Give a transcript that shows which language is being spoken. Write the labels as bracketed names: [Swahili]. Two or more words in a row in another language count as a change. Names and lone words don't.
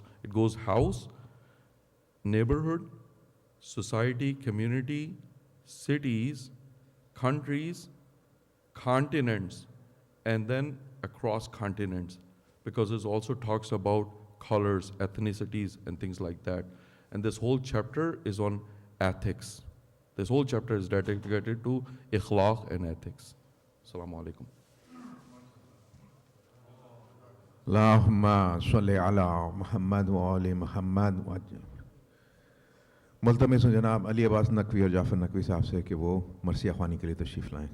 [English] It goes house, neighborhood, society, community, cities, countries, continents, and then across continents, because it also talks about colors, ethnicities, and things like that. And this whole chapter is on ethics. This whole chapter is dedicated to ikhlaq and ethics. [Arabic] السلام عليكم. اللهم صل على محمد وآل محمد وعجل. [Urdu] ملتمس ہوں جناب علی عباس نقوی اور جعفر نقوی صاحب سے کہ وہ مرثیہ خوانی کے لیے تشریف لائیں.